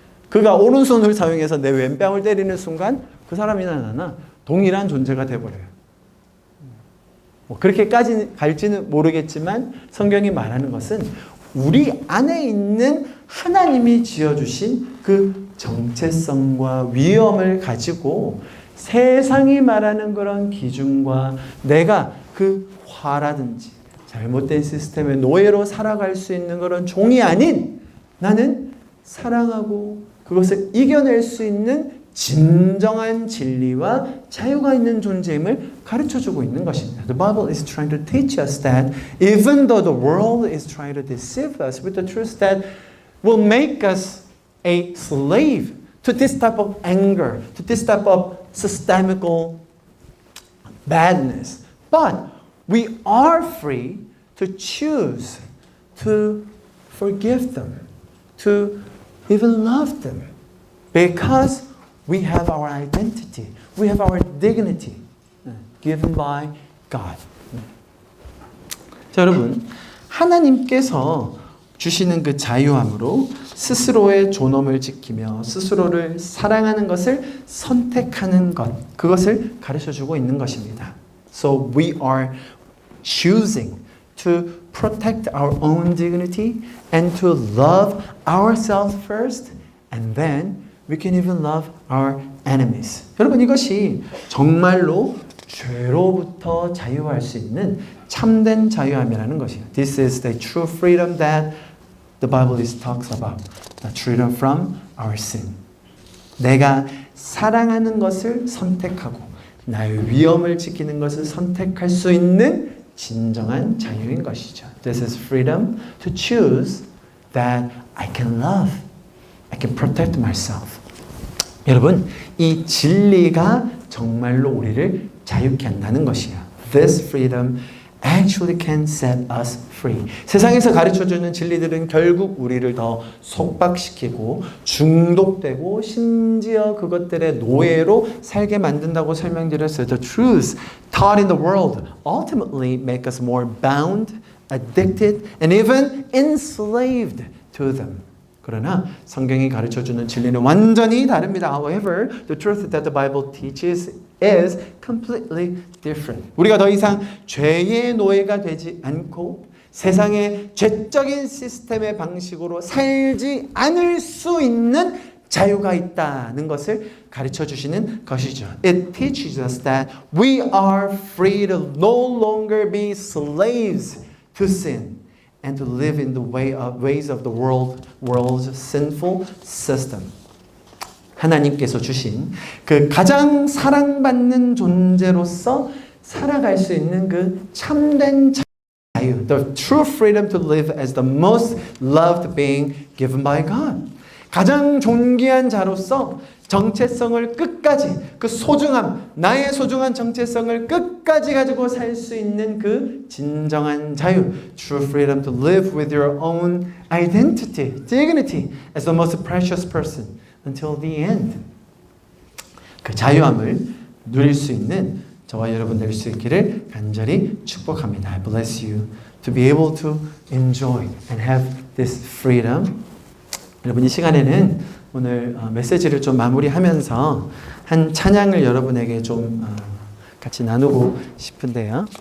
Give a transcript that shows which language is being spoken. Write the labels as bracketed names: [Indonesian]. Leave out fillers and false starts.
[Korean] 그가 오른손을 사용해서 내 왼뺨을 때리는 순간 그 사람이나 나나 동일한 존재가 돼버려요. 그렇게까지 갈지는 모르겠지만 성경이 말하는 것은 우리 안에 있는 하나님이 지어주신 그 정체성과 위엄을 가지고 세상이 말하는 그런 기준과 내가 그 화라든지 잘못된 시스템의 노예로 살아갈 수 있는 그런 종이 아닌 나는 사랑하고 그것을 이겨낼 수 있는 진정한 진리와 자유가 있는 존재임을 가르쳐주고 있는 것입니다. [English] The Bible is trying to teach us that even though the world is trying to deceive us with the truth that will make us a slave to this type of anger, to this type of systemical badness, but we are free to choose to forgive them, to even love them, because we have our identity, we have our dignity given by God. [Korean] 자, 여러분, 하나님께서 주시는 그 자유함으로 스스로의 존엄을 지키며 스스로를 사랑하는 것을 선택하는 것, 그것을 가르쳐주고 있는 것입니다. [English] So we are choosing to protect our own dignity and to love ourselves first, and then we can even love our enemies. [Korean] 여러분, 이것이 정말로 죄로부터 자유할 수 있는 참된 자유함이라는 것이에요. [English] This is the true freedom that the Bible talks about. The freedom from our sin. [Korean] 내가 사랑하는 것을 선택하고 나의 위엄을 지키는 것을 선택할 수 있는 진정한 자유인 것이죠. [English] This is freedom to choose that I can love. I can protect myself. [Korean] 여러분, 이 진리가 정말로 우리를 자유케 한다는 것이에요. [English] This freedom actually can set us free. [Korean] 세상에서 가르쳐주는 진리들은 결국 우리를 더 속박시키고 중독되고 심지어 그것들의 노예로 살게 만든다고 설명드렸어요. [English] The truths taught in the world ultimately make us more bound, addicted, and even enslaved to them. [Korean] 그러나 성경이 가르쳐주는 진리는 완전히 다릅니다. [English] However, the truth that the Bible teaches is completely different. [Korean] 우리가 더 이상 죄의 노예가 되지 않고 세상의 죄적인 시스템의 방식으로 살지 않을 수 있는 자유가 있다는 것을 가르쳐 주시는 것이죠. [English] It teaches us that we are free to no longer be slaves to sin. And to live in the ways of the world's sinful system. [Korean] 하나님께서 주신 그 가장 사랑받는 존재로서 살아갈 수 있는 그 참된 자유, [English] the true freedom to live as the most loved being given by God. [Korean] 가장 존귀한 자로서 정체성을 끝까지, 그 소중함, 나의 소중한 정체성을 끝까지 가지고 살 수 있는 그 진정한 자유, [English] true freedom to live with your own identity, dignity as the most precious person until the end. [Korean] 그 자유함을 누릴 수 있는 저와 여러분 될 수 있기를 간절히 축복합니다. [English] I bless you to be able to enjoy and have this freedom. [Korean] 여러분, 이 시간에는 오늘 메시지를 좀 마무리하면서 한 찬양을 여러분에게 좀 같이 나누고 싶은데요.